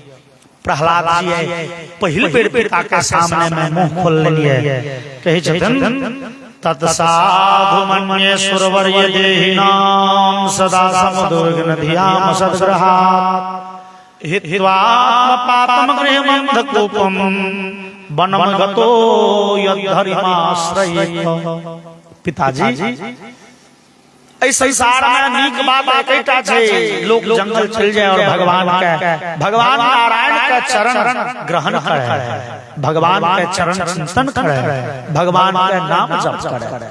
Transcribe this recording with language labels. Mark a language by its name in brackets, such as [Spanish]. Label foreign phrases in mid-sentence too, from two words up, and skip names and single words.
[Maithili] प्रहलाद जी पहिल बेर पिता के सामने में मुंह खोल लेलिए। [Sanskrit] कहे छथिन तत्साधु मन्ये सुरवर्य देहिनां सदा समुद्र नदियां सद्ग्रहात् हित्वा पातम गृहमन्धकूपम वनं गतो यद्धरिमाश्रयेत्। [Maithili] पिताजी इस संसार में नीक बात एकटा छै, लोग जंगल चल जाए और भगवान नारायण के चरण ग्रहण करे, भगवान के चरण चिंतन करे, भगवान के नाम जप करे।